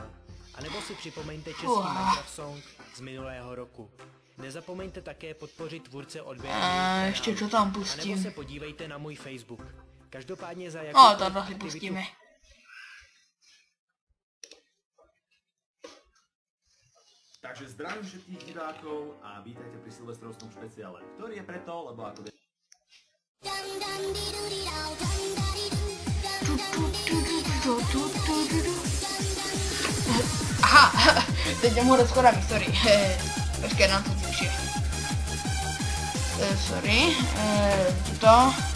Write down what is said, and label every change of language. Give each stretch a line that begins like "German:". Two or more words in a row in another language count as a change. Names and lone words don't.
Czech: A nebo si připomeňte český Minecraft song z minulého roku. Nezapomeňte také podpořit tvůrce odběru. Ještě čo tam A nebo pustím? se podívejte na můj Facebook. Každopádně za O, jakoukoliv toto si aktivitu pustíme.
Slovak: Takže zdravím všetkých divákov a vítajte pri silvestrovskom špeciále, ktorý je preto, lebo ako viete...
Czech: Aha, teď jdem hore schodami, sorry. Počkej, nám to zvýši. Sorry, tuto.